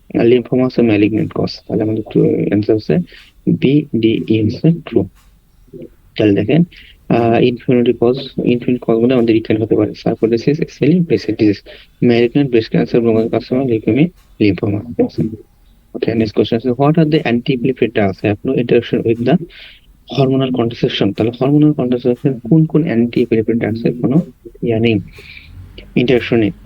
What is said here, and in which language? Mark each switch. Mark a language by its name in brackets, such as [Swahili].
[Bangla] Lymphoma হচ্ছে malignant cause, তাহলে আমাদের অ্যান্সার হচ্ছে বি, ডি, ই হচ্ছে ট্রু। তাহলে দেখেন ইনফিনিটি কজ গুলো আমাদের রিটার্ন হতে পারে: sarcoidosis, এসএলি, Bessel disease, malignant breast cancer, ব্রোঙ্কাল carcinoma, leukaemia, lymphoma. [English] Okay, next question is what are the anti-epileptic drugs have no interaction with the hormonal contraception? [Bangla] তাহলে hormonal contraception কোন anti-epileptic drugs এর কোনো নেই, interaction নেই।